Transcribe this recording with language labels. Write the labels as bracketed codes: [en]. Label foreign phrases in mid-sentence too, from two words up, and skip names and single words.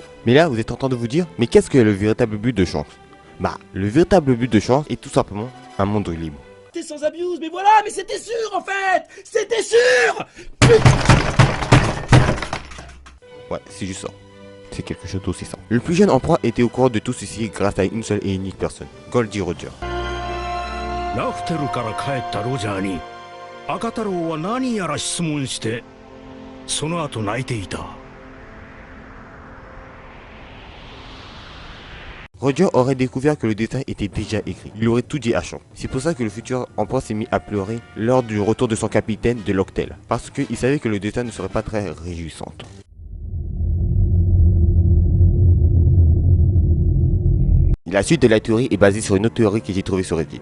[fr] Mais là, vous êtes en train de vous dire, mais qu'est-ce que le véritable but de Shanks? Bah, le véritable but de Shanks est tout simplement un monde libre. T'es sans abuse, mais voilà, mais c'était sûr en fait. C'était sûr. Ouais, c'est juste ça. C'est quelque chose d'aussi simple. Le plus jeune empereur était au courant de tout ceci grâce à une seule et unique personne, Goldie Roger. [ja] ラフテルから帰ったロジャーに赤太郎は何やら質問してその後泣いていた。 [fr] Roger aurait découvert que le destin était déjà écrit. Il aurait tout dit à Shanks. C'est pour ça que le futur empereur s'est mis à pleurer lors du retour de son capitaine de l'Octel. Parce qu'il savait que le destin ne serait pas très réjouissant. La suite de la théorie est basée sur une autre théorie que j'ai trouvée sur Reddit.